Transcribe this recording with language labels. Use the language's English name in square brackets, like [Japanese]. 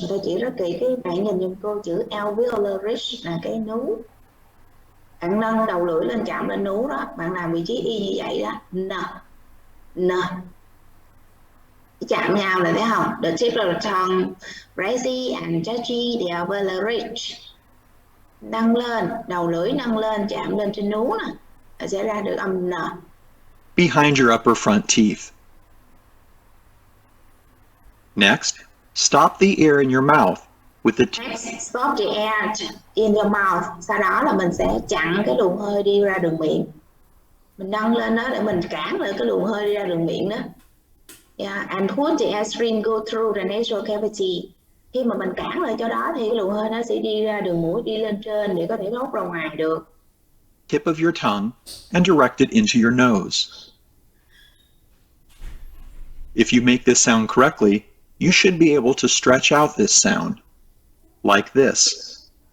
[Vietnamese] Người ta chỉ rất kỹ cái bạn nhìn giùm cô chữ Avila Ridge là cái núi. Bạn nâng đầu lưỡi lên chạm lên núi đó, bạn làm vị trí y như vậy đó. N. Chạm nhau là thấy không? [English] The tip of the tongue, raise and touch the Avila Ridge. [Vietnamese] Nâng lên, đầu lưỡi nâng lên chạm lên trên núi nè, là sẽ ra được âm N. [English] Behind your upper front teeth. Next, stop the air in your mouth with the Stop the air in your mouth. [Vietnamese] Sau đó là mình sẽ chặn cái luồng hơi đi ra đường miệng. Mình nâng lên đó để mình cản lại cái luồng hơi đi ra đường miệng đó. [English] Yeah, and put the airstream go through the nasal cavity. [Vietnamese] Khi mà mình cản lại chỗ đó thì cái luồng hơi nó sẽ đi ra đường mũi, đi lên trên để có thể thoát ra ngoài được. [English] tip of your tongue and direct it into your nose. If you make this sound correctly, you should be able to stretch out this sound, like this.